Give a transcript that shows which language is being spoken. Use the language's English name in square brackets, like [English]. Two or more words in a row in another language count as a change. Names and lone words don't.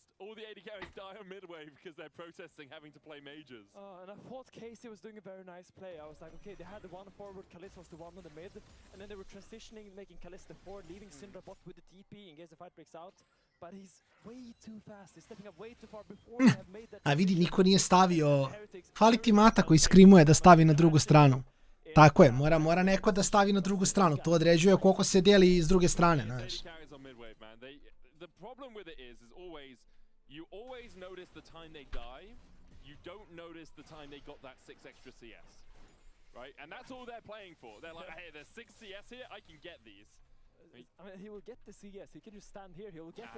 [English] All the 80 carries die on mid wave because they're protesting having to play majors. And I thought Casey was doing a very nice play. I was like, okay, they had the one forward, Kalista was the one on the mid, and then they were transitioning, making Kalista forward, leaving Syndra bot with the TP in case the fight breaks out. But he's way too fast. He's stepping up way too far before they have made that. [Serbian] A vidi, niko nije stavio. Fali ti Mata koji skrimuje da stavi na drugu stranu. Tako je, mora neko da stavi na drugu stranu. To određuje koliko se deli s druge strane, znaš. [English] The problem with it is always you always notice the time they die. You don't notice the time they got that 6 extra CS. Right? And that's all they're playing for. They're like, hey, there's 6 CS here, I can get these. I mean, he will get the CS. He can just stand here. He will get it.